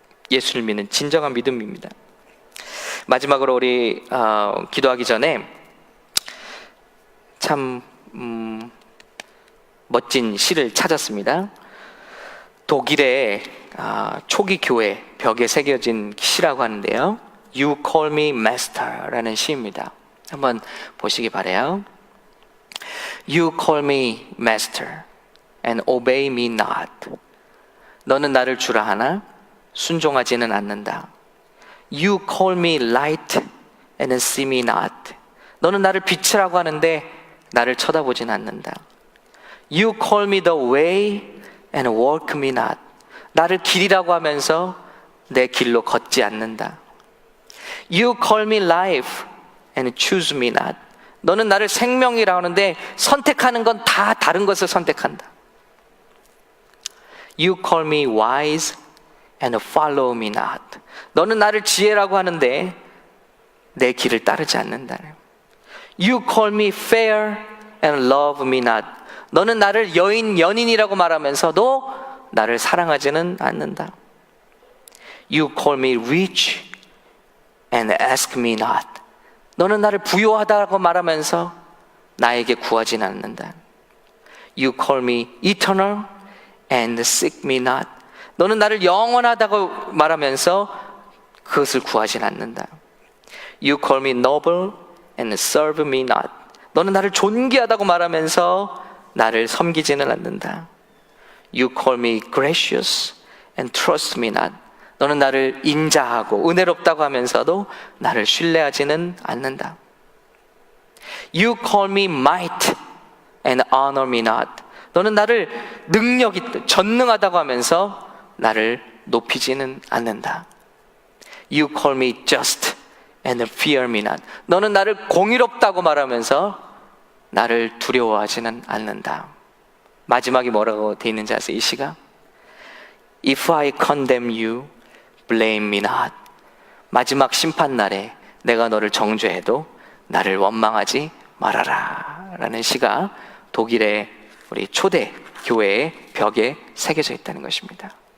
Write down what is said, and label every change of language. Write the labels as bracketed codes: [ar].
[ko] 예수를 믿는 진정한 믿음입니다. 마지막으로 우리 기도하기 전에 참 멋진 시를 찾았습니다. 독일의 초기 교회 벽에 새겨진 시라고 하는데요. [en] You call me master [ko] 라는 시입니다. 한번 보시기 바라요. [en] You call me master and obey me not. [ko] 너는 나를 주라 하나 순종하지는 않는다. [en] You call me light and see me not. [ko] 너는 나를 빛이라고 하는데 나를 쳐다보진 않는다. [en] You call me the way and walk me not. [ko] 나를 길이라고 하면서 내 길로 걷지 않는다. [en] You call me life and choose me not. [ko] 너는 나를 생명이라고 하는데 선택하는 건 다 다른 것을 선택한다. [en] You call me wise and follow me not. [ko] 너는 나를 지혜라고 하는데 내 길을 따르지 않는다. [en] You call me fair and love me not. [ko] 너는 나를 연인이라고 말하면서도 나를 사랑하지는 않는다. [en] You call me rich and ask me not. [ko] 너는 나를 부유하다고 말하면서 나에게 구하지는 않는다. [en] You call me eternal and seek me not. [ko] 너는 나를 영원하다고 말하면서 그것을 구하지는 않는다. [en] You call me noble and serve me not. [ko] 너는 나를 존귀하다고 말하면서 나를 섬기지는 않는다. [en] You call me gracious and trust me not. [ko] 너는 나를 인자하고 은혜롭다고 하면서도 나를 신뢰하지는 않는다. [en] You call me might and honor me not. [ko] 너는 나를 능력 있다, 전능하다고 하면서 나를 높이지는 않는다. [en] You call me just and fear me not. [ko] 너는 나를 공의롭다고 말하면서 나를 두려워하지는 않는다. 마지막에 뭐라고 돼 있는지 아세요? 이 시가 [en] If I condemn you, blame me not. [ko] 마지막 심판날에 내가 너를 정죄해도 나를 원망하지 말아라 라는 시가 독일의 우리 초대 교회의 벽에 새겨져 있다는 것입니다.